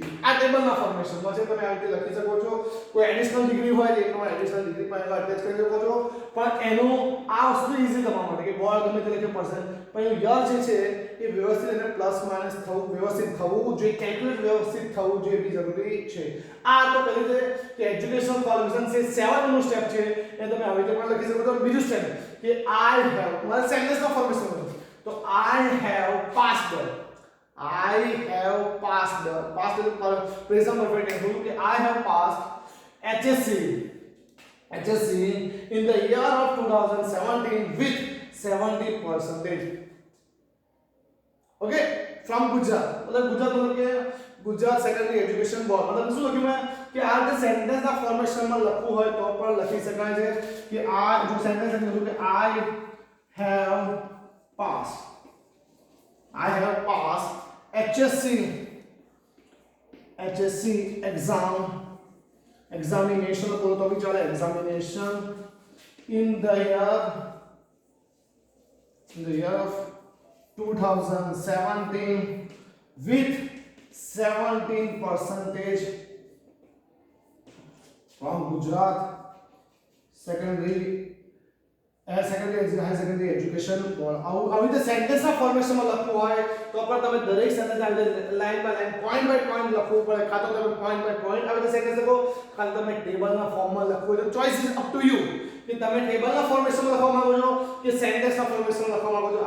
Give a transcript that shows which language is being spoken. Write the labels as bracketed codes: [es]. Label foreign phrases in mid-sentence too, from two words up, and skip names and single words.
[gu] આ ટેબલના ફોર્મેશનમાં છે, તમે આ રીતે લખી શકો છો. કોઈ [en] additional degree [gu] હોય તો તમે [en] additional degree [gu] પણ અટેચ કરી શકો છો, પણ એનો આ વસ્તુ ઈઝી તમારા માટે કે બોર્ડ ગમે તે લખે પર્સન્ટ પણ યર જે છે એ વ્યવસ્થિત અને [en] plus minus [gu] થવું વ્યવસ્થિત થવું જોઈએ, કેલ્ક્યુલેટ વ્યવસ્થિત થવું જોઈએ બી જરૂરી છે. આ તો પહેલી રીતે કે [en] education qualification [gu] છે 7 નું સ્ટેપ છે એ તમે આવી રીતે પણ લખી શકો છો. બીજું સ્ટેપ કે [en] I have [gu] મારા સેન્ટેન્સના ફોર્મેશન તો [en] I have passed. I have passed. Passed is present perfect tense. कि I have passed HSC in the year of 2017 with 70%. Okay, from Gujarat. [hi] मतलब गुजरात मतलब के गुजरात सेकेंडरी एजुकेशन बोर्ड मतलब [gu] શું લખ્યું મેં કે આ જે સેન્ટેન્સ ના ફોર્મેશનમાં લખવું હોય તો પણ લખી શકાય છે કે આ જો સેન્ટેન્સ લખ્યું કે [en] I have passed. I have passed HSC examination [hi] बोलो तो भी चले [en] examination in the year of 2017 with 17% from Gujarat secondary હાયર સેકન્ડરી એજ્યુકેશન બોર્ડ. [gu] આવી રીતે સેન્ટેન્સના ફોર્મેશનમાં લખવું હોય તો પણ તમે દરેક સેન્ટેન્સ આવી રીતે [en] line by line point by point [gu] લખવું પડે, કાં તો તમે [en] point by point [gu] આવી રીતે સેન્ટેન્સ લખો, કાં તો તમે ટેબલના ફોર્મમાં લખવું એટલે [en] choice is up to you [gu] કે તમે ટેબલના ફોર્મેશનમાં લખવા માંગો છો કે સેન્ટેન્સના ફોર્મેશનમાં લખવા માંગો છો.